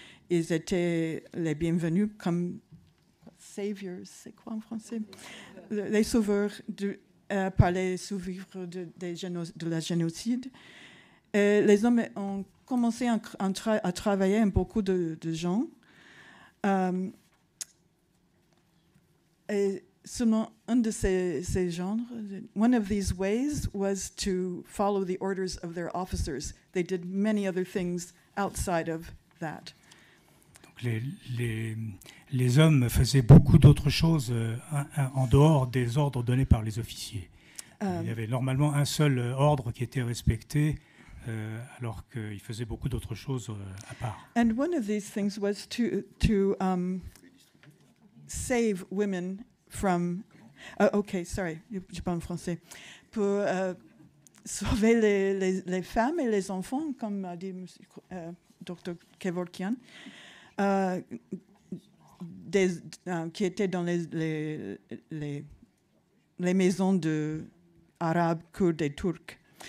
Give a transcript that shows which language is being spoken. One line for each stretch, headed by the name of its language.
French: Ils étaient les bienvenus comme saviors, c'est quoi en français? Les sauveurs par les survivants de la génocide. Et les hommes ont commencé à travailler avec beaucoup de gens. Et selon un de ces genres,
English: one of these ways was to follow the orders of their officers. They did many other things outside of that.
French: Donc les hommes faisaient beaucoup d'autres choses en dehors des ordres donnés par les officiers. Il y avait normalement un seul ordre qui était respecté, alors qu'ils faisaient beaucoup d'autres choses à part.
English: And one of these things was to save women from... OK, sorry,
French: je parle en français. Pour sauver les femmes et les enfants, comme a dit Dr. Kevorkian, qui étaient dans les maisons arabes, kurdes et turcs.